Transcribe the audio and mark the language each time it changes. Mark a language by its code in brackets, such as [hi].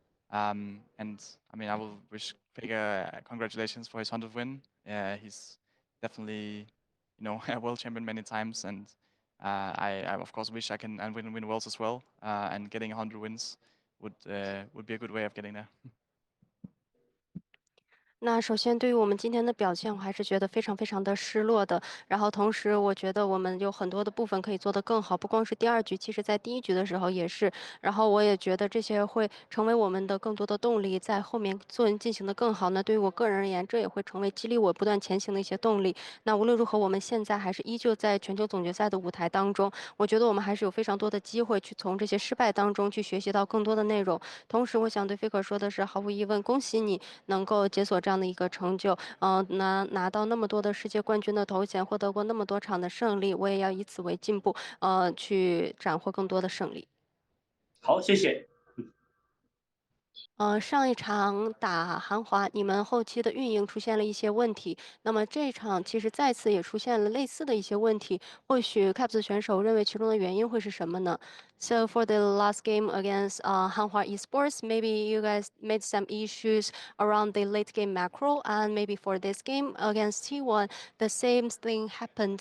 [en] And I mean, I will wish Vega congratulations for his 100th win. He's definitely, a world champion many times, and I of course wish I can and win worlds as well. And getting 100 wins would be a good way of getting there. [zh] 那首先对于我们今天的表现，我还是觉得非常非常的失落的。然后同时，我觉得我们有很多的部分可以做得更好，不光是第二局，其实在第一局的时候也是。然后我也觉得这些会成为我们的更多的动力，在后面进行的更好。那对于我个人而言，这也会成为激励我不断前行的一些动力。那无论如何，我们现在还是依旧在全球总决赛的舞台当中，我觉得我们还是有非常多的机会去从这些失败当中去学习到更多的内容。同时，我想对 Faker 说的是，毫无疑问，恭喜你能够解锁这样的一个成就，拿到那么多的世界冠军的头衔，获得过那么多场的胜利，我也要以此为进步，去斩获更多的胜利。好，谢谢。上一场打韩华，你们后期的运营出现了一些问题，那么这一场其实再次也出现了类似的一些问题，或许 Caps 选手认为其中的原因会是什么呢？ [en] So for the last game against Hanwha Esports, maybe you guys made some issues around the late game macro, and maybe for this game against T1, the same thing happened.